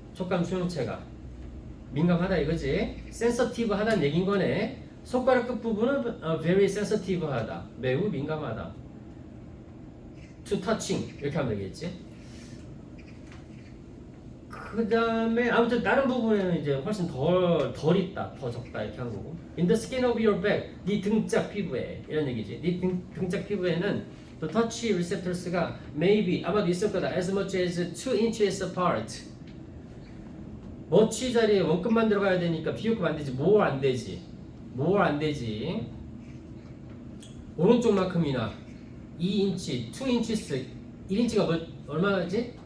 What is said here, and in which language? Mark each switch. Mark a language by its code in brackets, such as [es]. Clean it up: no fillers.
[ko] 촉감 수용체가 민감하다 이거지. 센서티브 하다는 얘긴 거네. 손가락 끝 부분은 [en] very sensitive [ko] 하다. 매우 민감하다. [en] to touching [ko] 이렇게 하면 되겠지. 그 다음에 아무튼 다른 부분에는 이제 훨씬 덜 있다, 더 적다 이렇게 한 거고. [en] In the skin of your back, [ko] 네 등짝 피부에 이런 얘기지. 네 등짝 피부에는 [en] the touch receptors [ko] 가 maybe 아마도 있을 거다. [en] as much as 2 inches apart. [ko] much 자리에 원급만 들어가야 되니까 비교급 안 되지. more 안 되지. more 안 되지. 오른쪽만큼이나 2인치, 2인치스 1인치가 뭐 얼마지?